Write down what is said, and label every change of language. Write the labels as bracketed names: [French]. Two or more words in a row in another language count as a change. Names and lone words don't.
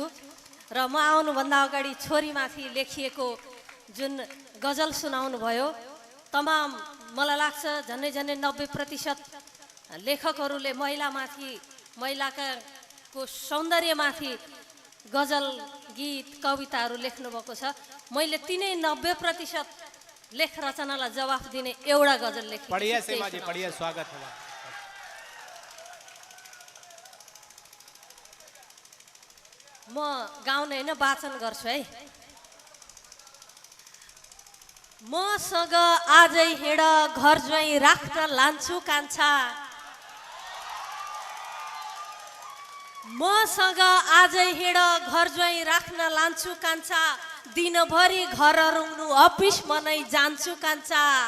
[Nepali] र म आउनुभन्दा अगाडि छोरीमाथि लेखिएको जुन गजल सुनाउनु भयो, तमाम मलाई लाग्छ झन्डै झन्डै 90% लेखकहरूले महिलामाथि, महिलाका को सौन्दर्यमाथि गजल, गीत, कविताहरू लेख्नुभएको छ। मैले तिनै 90% लेख रचनालाई जवाफ दिने एउटा गजल लेखेँ। [Hindi] बढ़िया सीमा जी, बढ़िया, स्वागत है। [Nepali] म गाउने होइन, वाचन गर्छु है। मसँग आजै हिँड घर ज्वाइँ राख्न लान्छु कान्छा, मसँग आजै हिँड घर ज्वाइँ राख्न लान्छु कान्छा, दिनभरि घर रुङ्नु अफिस मनै जान्छु कान्छा।